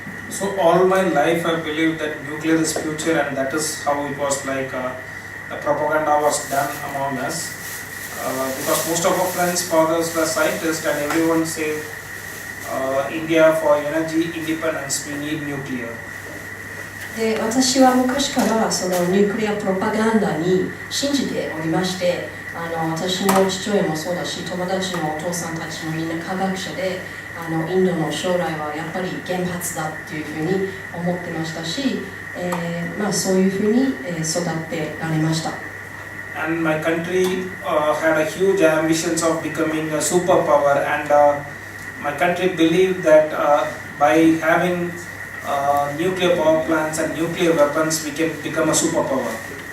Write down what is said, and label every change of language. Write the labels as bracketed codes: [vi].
[en] So all my life I believed that nuclear is future, and that is how it was like the propaganda was done among us. Because most of our friends, fathers were scientists, and everyone said India for energy independence we need nuclear. [ja] で私は昔からそのニュークリアプロパガンダに信じておりまして、私の父親もそうだし、友達のお父さんたちもみんな科学者で、インドの将来はやっぱり原発だっていうふうに思ってましたし、そういうふうに育ってられました。 [en] And my country had a huge ambitions of becoming a superpower, and my country believed that by having nuclear power plants and nuclear weapons we can become a superpower.